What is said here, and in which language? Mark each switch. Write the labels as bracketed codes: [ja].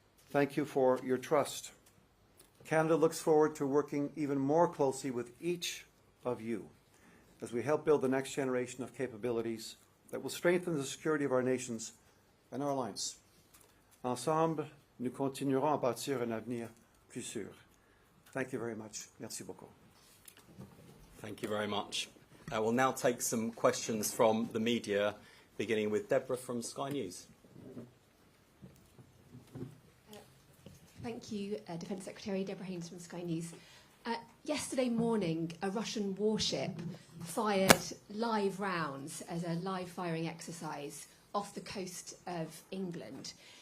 [en] Thank you for your trust. Canada looks forward to working even more closely with each of you as we help build the next generation of capabilities that will strengthen the security of our nations and our alliance. [fr] Ensemble, nous continuerons à bâtir un avenir plus sûr. [en] Thank you very much. [fr] Merci beaucoup. [en] Thank you very much. We'll now take some questions from the media, beginning with Deborah from Sky News. Thank you, Defence Secretary Deborah Haynes from Sky News. Yesterday morning, a Russian warship fired live rounds as a live firing exercise off the coast of England.